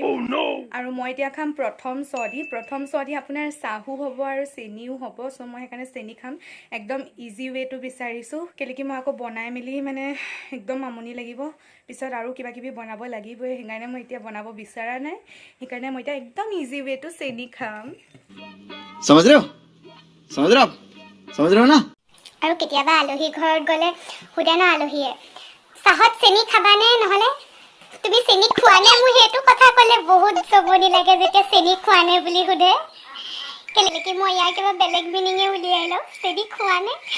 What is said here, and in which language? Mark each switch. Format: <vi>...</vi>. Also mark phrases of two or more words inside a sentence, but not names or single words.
<as>আৰু মই এতিয়া খাম প্ৰথম চ দি আপোনাৰ চাহো হ'ব আৰু চেনিও হ'ব। চ' মই সেইকাৰণে চেনি খাম। একদম</as> <en>easy way</en> <as>বিচাৰিছোঁ, কেলৈ কি মই আকৌ বনাই মেলি মানে একদম আমনি লাগিব, পিছত আৰু কিবা কিবি বনাব লাগিবই, সেইকাৰণে মই এতিয়া বনাব বিচৰা নাই। সেইকাৰণে মই এতিয়া একদম</as> <en>easy way</en> <as>চেনি খাম।</as> <hi>समझ रहे हो ना।</hi> <as>আৰু কেতিয়াবা আলহী ঘৰত গ'লে সোধে ন আলহীয়ে, চাহত চেনি খাবানে, নহ'লে তুমি চেনি খোৱা নে? মোৰ সেইটো কথা ক'লে বহুত জমনি লাগে যেতিয়া চেনি খোৱা নে বুলি সোধে। কেলৈ কি মই ইয়াৰ কিবা বেলেগ মিনিঙে উলিয়াই লওঁ, চেনি খোৱা নে?</as>